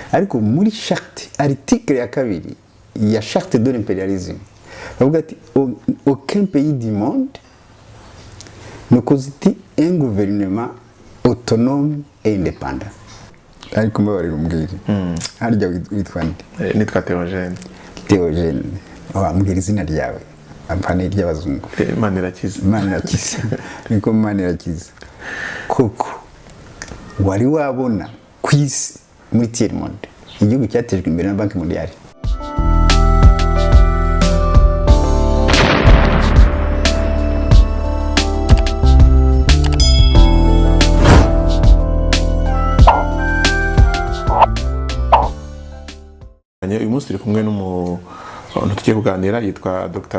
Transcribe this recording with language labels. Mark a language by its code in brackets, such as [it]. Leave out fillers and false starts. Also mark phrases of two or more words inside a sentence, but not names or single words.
[rw] ariko muri [fr] charte article [rw] ya kabiri ya [fr] charte de l'impérialisme [rw] bavuga ati [fr] aucun pays du monde ne constitue un gouvernement autonome et indépendant. [rw] Ariko mbabarira umbwire harya witwa nde? Nitwa Theogene. Theogene wambwira izina ryawe ampane ry'abazungu. Manirakiza. Manirakiza niko Manirakiza koko wari wabona ku isi muri [fr] tiers monde [rw] igihugu cyatejwe imbere na Banki Mondiale? Uyu munsi turi kumwe n'umuntu tugiye kuganira yitwa Dr.